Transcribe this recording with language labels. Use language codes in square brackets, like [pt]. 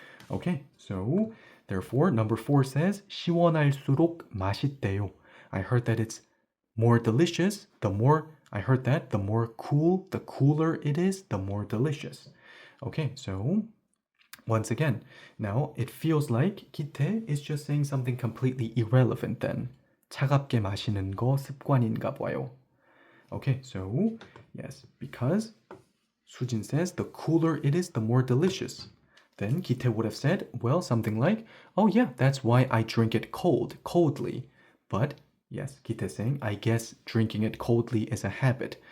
[en] Okay, so therefore, number 4 says [ko] 시원할수록 맛있대요. [en] I heard that it's more delicious. The more I heard that, the more cool, the cooler it is, the more delicious. Okay, so once again, now it feels like 기태 is just saying something completely irrelevant then. [ko] 차갑게 마시는 거 습관인가 봐요. [en] Okay, so yes, because Sujin says the cooler it is, the more delicious. Then 기태 would have said, well, something like, oh yeah, that's why I drink it coldly. But yes, 기태 saying, I guess drinking it coldly is a habit.